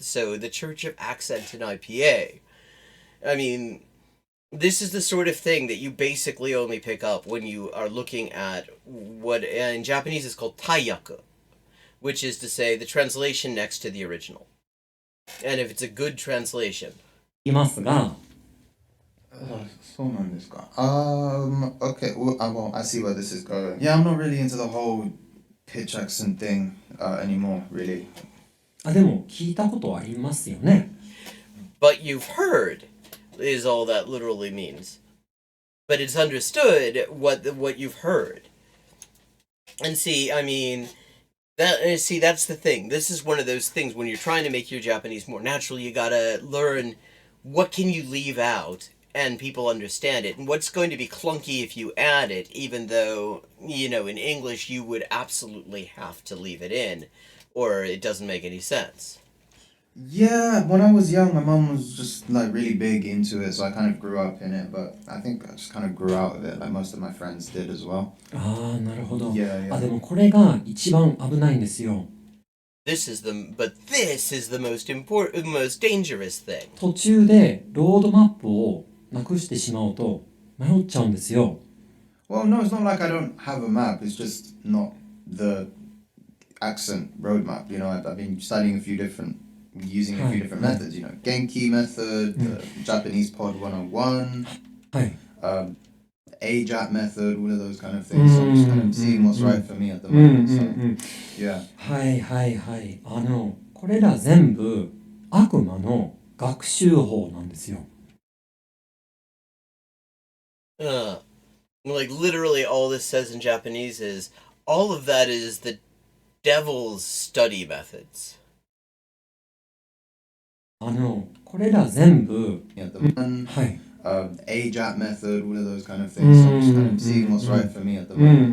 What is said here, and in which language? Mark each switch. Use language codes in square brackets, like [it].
[en] So the Church of Accent in IPA. I mean, this is the sort of thing that you basically only pick up when you are looking at what in Japanese is called taiyaku, which is to say the translation next to the original. And if it's a good translation. [ja] いますが、そうなんですか。 [en] Okay, well, I see where this is going. Yeah, I'm not really into the whole pitch accent thing anymore, really. [ja] でも聞いたことありますよね。 [en] But you've heard is all that literally means. But it's understood what you've heard. And see, that's the thing. This is one of those things when you're trying to make your Japanese more natural, you gotta learn what can you leave out and people understand it, and what's going to be clunky if you add it, even though, in English you would absolutely have to leave it in, or it doesn't make any sense. Yeah, when I was young, my mum was just like really big into it, so I kind of grew up in it, but I think I just kind of grew out of it, like most of my friends did as well. [ja] ああ、なるほど。 [en] Yeah, あ、 yeah. [ja] でもこれが一番危ないんですよ。 [en] This is the most important, most dangerous thing. [ja] 途中でロードマップをなくしてしまうと迷っちゃうんですよ。 [en] Well, no, it's not like I don't have a map, it's just not the accent roadmap, you know, I've been studying using a few different methods, you know, Genki method, Japanese Pod 101, [ja] はい。 [en] AJAT method, all of those kind of things. So I'm just kind of seeing what's right for me at the moment. So, yeah. [ja] はいはいはい。これら全部悪魔の学習法なんですよ。 [en] Like literally all this says in Japanese is all of that is the devil's study methods. [ja] これら全部、 [en] Yeah, the one, [ja] はい。 [en] AJAT method, all of those kind of things. So I'm just kind of seeing what's right for me at the moment.